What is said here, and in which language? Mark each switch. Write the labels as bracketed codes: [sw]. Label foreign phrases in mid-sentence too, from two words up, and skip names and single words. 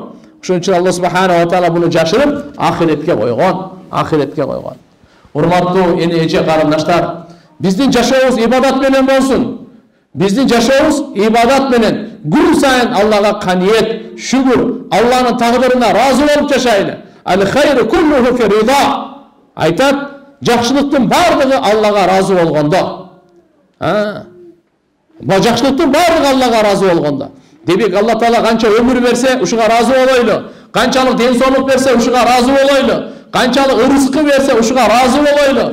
[ky] Ошон үчүн Алла [ar] سبحانه وتعالى [ky] муну жашырып ахиретке койгон. Ахиретке койгон. Урматтуу эне эже карындаштар, биздин жашообуз ибадат менен болсун. Биздин жашообуз ибадат менен. Күн сайын Аллага каниет, шүгүр, Алланын тагдырына разы болуп жашайлы. [ar] الخير كله في الرضا. [ky] Айтат, жакшылыктын бардыгы Аллага разы болгондо. Жакшылыктын бардыгы Аллага разы болгондо. Демек Алла Таала канча өмүр берсе, ушуга разы болойлу. Канчалык ден соолук берсе, ушуга разы болойлу. Канчалык ырызкы берсе, ушуга разы болойлу.